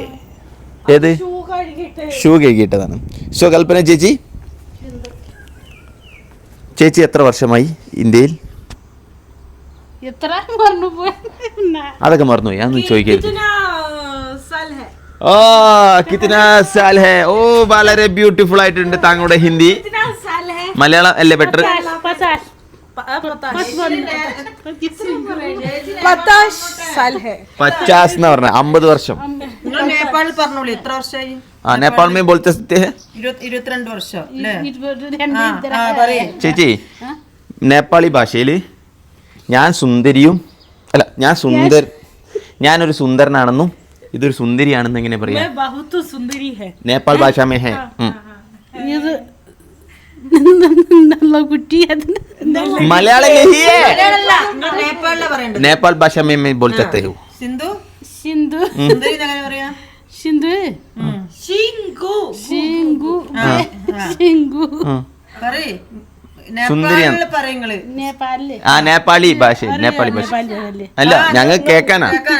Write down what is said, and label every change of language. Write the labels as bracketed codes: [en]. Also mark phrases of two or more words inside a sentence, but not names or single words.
[ml] ഏത് ഷൂ കഴുകിയിട്ടതാണ്. സോ കൽപ്പന ചേച്ചി, ചേച്ചി എത്ര വർഷമായി ഇന്ത്യയിൽ? അതൊക്കെ മറന്നുപോയി, ഞാൻ ചോദിക്കരുത്. [hi] ഓ കിतना साल है. [ml] ഓ വളരെ ബ്യൂട്ടിഫുൾ ആയിട്ടുണ്ട് താങ്കളുടെ ഹിന്ദി. മലയാളം അല്ലേ ബെറ്റർ? 50 എന്ന് പറഞ്ഞ 50 വർഷം. നേപ്പാളിൽ പറഞ്ഞോളൂ എത്ര വർഷമായി? [hi] നേപ്പാൾ में बोलते सकते हैं [ml] 22 വർഷം. ചേച്ചി, നേപ്പാളി ഭാഷയിൽ ഞാനൊരു സുന്ദരനാണെന്നും ഇതൊരു സുന്ദരിയാണെന്ന് എങ്ങനെ പറയാ? [hi] നേപ്പാൾ ഭാഷ में है मलयालम नहीं है, नेपाल भाषा में मैं बोल सकते हो. [ml] സിന്ധു സിന്ധു സുന്ദരി എങ്ങനെ പറയാ? സിന്ധു ശിങ്കു ശിങ്കു ശിങ്കു പറയ്. സുന്ദരിയാണ്. നേപ്പാളിൽ പറയുങ്ങള് നേപ്പാളില് നേപ്പാളി ഭാഷ അല്ല, ഞങ്ങൾ കേൾക്കാനാ.